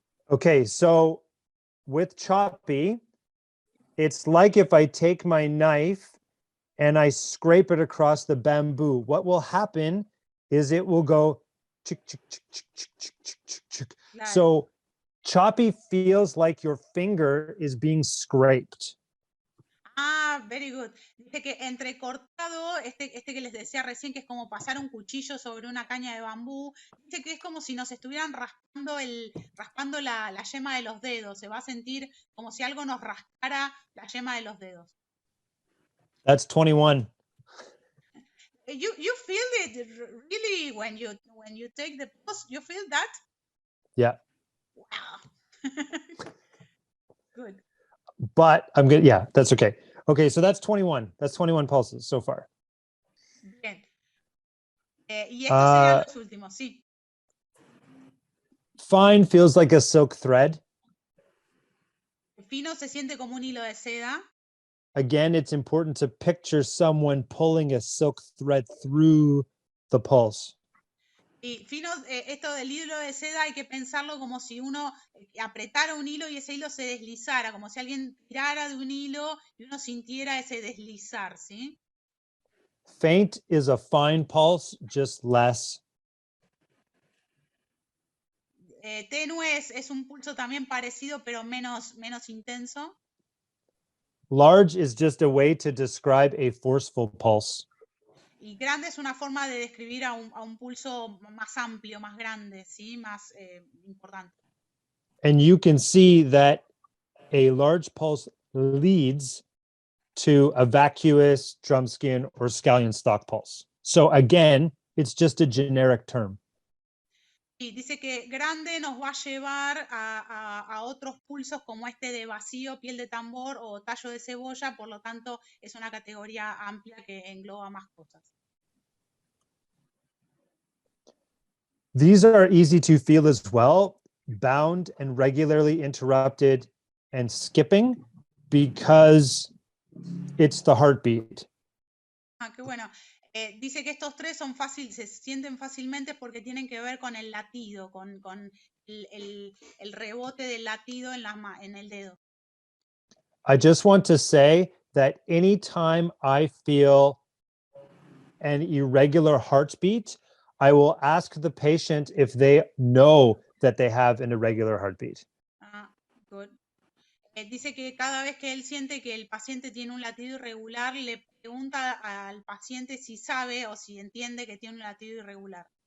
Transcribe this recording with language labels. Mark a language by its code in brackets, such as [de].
[en] Okay, so with choppy, it's like if I take my knife and I scrape it across the bamboo. What will happen is it will go chick, chick, chick, chick, chick, chick, chick, chick, chick. [es] Claro. [en] So choppy feels like your finger is being scraped. Very good. [es] Dice que entrecortado, este que les decía recién, que es como pasar un cuchillo sobre una caña de bambú, dice que es como si nos estuvieran raspando la yema de los dedos. Se va a sentir como si algo nos rascara la yema de los dedos. [en] That's 21. You feel it really when you take the pulse. You feel that? Yeah. Wow. Good. But I'm good. Yeah, that's okay. Okay, so that's 21. That's 21 pulses so far. [es] Bien. Y estos serían Uh, los últimos, sí. [en] Fine feels like a silk thread. [es] Fino se siente como un hilo de seda. [en] Again, it's important to picture someone pulling a silk thread through the pulse. [es] Y fino, esto del hilo de seda hay que pensarlo como si uno apretara un hilo y ese hilo se deslizara, como si alguien tirara de un hilo y uno sintiera ese deslizar, ¿sí? [en] Faint is a fine pulse, just less. [es] Tenue es un pulso también parecido, pero menos intenso. [en] Large is just a way to describe a forceful pulse. [es] Y grande es una forma de describir a un pulso más amplio, más grande, ¿sí? Más importante. [en] And you can see that a large pulse leads to a vacuous, drum skin, or scallion stalk pulse. So again, it's just a generic term. [es] Y dice que grande nos va a llevar a otros pulsos como este de vacío, piel de tambor o tallo de cebolla, por lo tanto es una categoría amplia que engloba más cosas. [en] These are easy to feel as well, bound and regularly interrupted and skipping, because it's the heartbeat. [es] Ah, qué bueno. Dice que estos tres son se sienten fácilmente porque tienen que ver con el latido, con el rebote del latido en el dedo. [en] I just want to say that anytime I feel an irregular heartbeat, I will ask the patient if they know that they have an irregular heartbeat. Ah, good. [es] Dice que cada vez que él siente que el paciente tiene un latido irregular, le pregunta al paciente si sabe o si entiende que tiene un latido irregular.